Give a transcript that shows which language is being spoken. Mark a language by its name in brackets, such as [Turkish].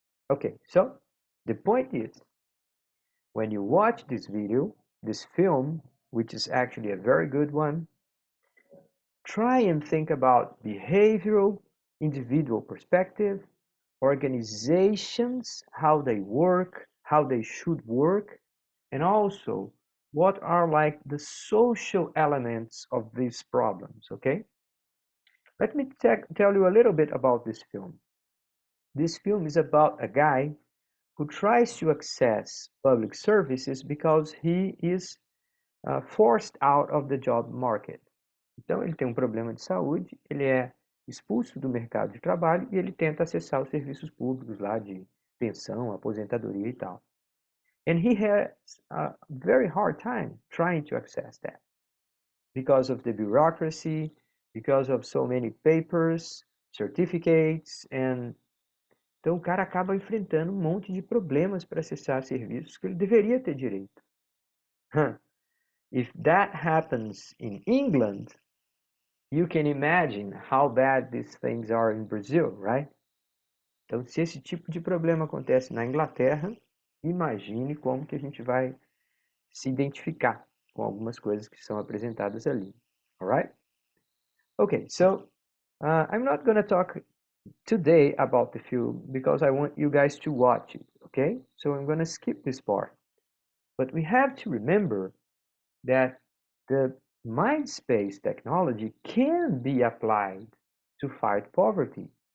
[English] Okay, so the point is, when you watch this video, this film, which is actually a very good one, try and think about behavioral, individual perspective, organizations, how they work, how they should work, and also what are like the social elements of these problems, okay? Let me tell you a little bit about this film. This film is about a guy who tries to access public services because he is forced out of the job market. [Portuguese] Então, ele tem um problema de saúde, ele é expulso do mercado de trabalho e ele tenta acessar os serviços públicos lá de pensão, aposentadoria e tal. [English] And he has a very hard time trying to access that because of the bureaucracy, because of so many papers, certificates, and [Portuguese] então o cara acaba enfrentando um monte de problemas para acessar serviços que ele deveria ter direito. [English] If that happens in England, you can imagine how bad these things are in Brazil, right? [Portuguese] Então, se esse tipo de problema acontece na Inglaterra, imagine como que a gente vai se identificar com algumas coisas que são apresentadas ali. [English] Alright? Okay, so I'm not going to talk today about the film because I want you guys to watch it, okay? So I'm going to skip this part. But we have to remember that the mind space technology can be applied to fight poverty.